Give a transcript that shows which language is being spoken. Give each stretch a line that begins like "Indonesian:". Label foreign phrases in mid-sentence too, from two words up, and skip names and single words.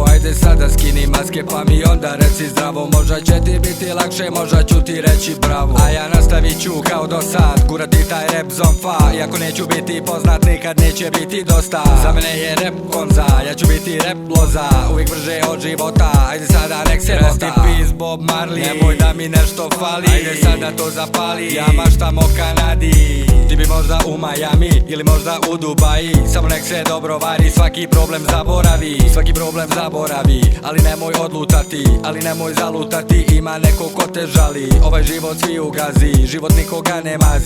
Croatian: Ajde sada skini maske pa mi onda reci zdravo. Možda će ti biti lakše, možda ću ti reći bravo. A ja nastavit ću kao do sad, gurati taj rap zonfa. Iako neću biti poznat, nikad neće biti dosta. Za mene je rap konza, ja ću biti rap loza. Uvijek brže od života, ajde sada nek se
English: rest in peace
Croatian: Bob Marley. Nemoj da mi nešto fali, ajde sada to zapali. Ja maštam o Kanadi, ti bi možda u Miami ili možda u Dubaji. Samo nek se dobro vari, svaki problem zaboravi. Svaki problem zaboravi, ali nemoj odlutati, ali nemoj zalutati. Ima neko ko te žali, ovaj život svi ugazi, život nikoga ne mazi.